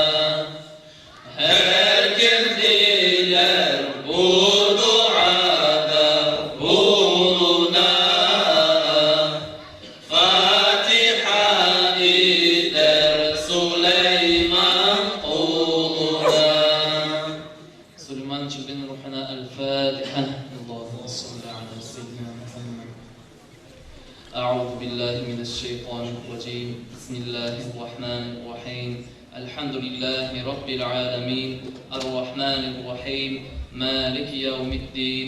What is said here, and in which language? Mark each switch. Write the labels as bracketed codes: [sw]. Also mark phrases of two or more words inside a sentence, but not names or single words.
[tr] Her kim diler bu duada bulunan. Fatiha eder Süleyman kuluna. Süleyman Çılgın ruhuna el-Fatiha. [ar] اللهم صل على سيدنا محمد. أعوذ بالله من الشيطان الرجيم. بسم الله الرحمن الرحيم. الحمد لله رب العالمين الرحمن الرحيم مالك يوم الدين.